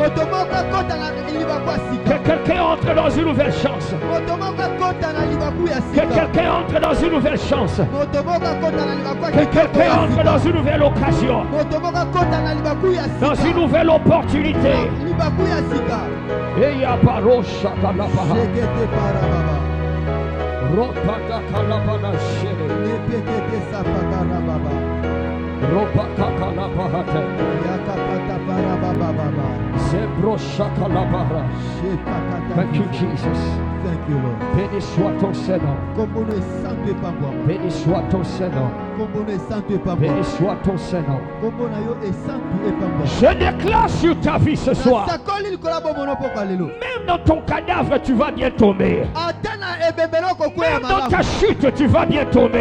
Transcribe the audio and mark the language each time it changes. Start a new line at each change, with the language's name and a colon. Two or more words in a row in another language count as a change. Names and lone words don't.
French: Que quelqu'un entre dans une nouvelle chance. Que quelqu'un entre dans une nouvelle chance. Que quelqu'un entre dans une nouvelle occasion. Dans une nouvelle opportunité. Et ya parosha kalabaha. Ropata kalabana shere. Ropata kalabahata. Yakapata parababa. Zebrosha kalabara.
English: Thank you, Jesus. Thank you, Lord.
French: Béni soit ton Seigneur. Béni soit ton Seigneur. Béni soit ton Seigneur. Je déclare sur ta vie ce soir. Même dans ton cadavre, tu vas bien tomber. Même dans ta chute, tu vas bien tomber.